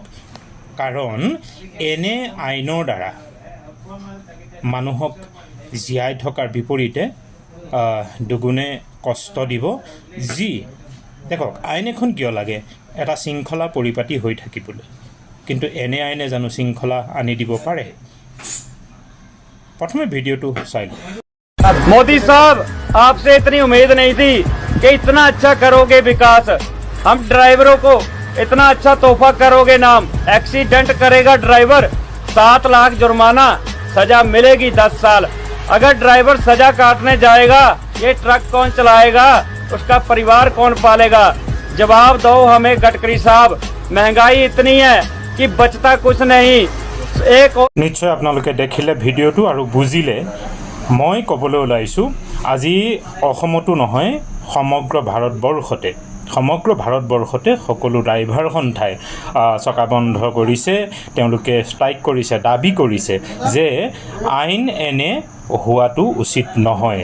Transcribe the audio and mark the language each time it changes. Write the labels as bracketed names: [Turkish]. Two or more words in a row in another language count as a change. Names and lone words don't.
[Assamese] কাৰণ এনে আইনৰ দ্বাৰা মানুহক জীয়াই থকাৰ বিপৰীতে দুগুণে কষ্ট দিব। দেখক, আইন এখন কিয় লাগে? এটা শৃংখলা পৰিপাটি হৈ থাকিবলৈ। কিন্তু এনে আইনে জানো শৃংখলা আনি দিব পাৰে? প্ৰথমে ভিডিঅ'টো চাই লওক। [Hindi] मोदी साहब, आपसे इतनी उम्मीद नहीं थी कि इतना अच्छा करोगे विकास, हम ड्राइवरों को इतना अच्छा तोहफा करोगे। नाम एक्सीडेंट करेगा ड्राइवर 7 लाख जुर्माना, सजा मिलेगी 10 साल। अगर ड्राइवर सजा काटने जाएगा, ये ट्रक कौन चलाएगा, उसका परिवार कौन पालेगा? जवाब दो हमें गडकरी साहब। महंगाई इतनी है कि बचता कुछ नहीं। [Assamese] নিশ্চয় আপোনালোকে দেখিলে ভিডিঅ'টো আৰু বুজিলে। মই ক'বলৈ ওলাইছোঁ আজি অসমতো নহয়, সমগ্ৰ ভাৰতবৰ্ষতে সকলো ড্ৰাইভাৰ সন্থাই চকা বন্ধ কৰিছে। তেওঁলোকে ষ্ট্ৰাইক কৰিছে, দাবী কৰিছে যে আইন এনে হোৱাটো উচিত নহয়।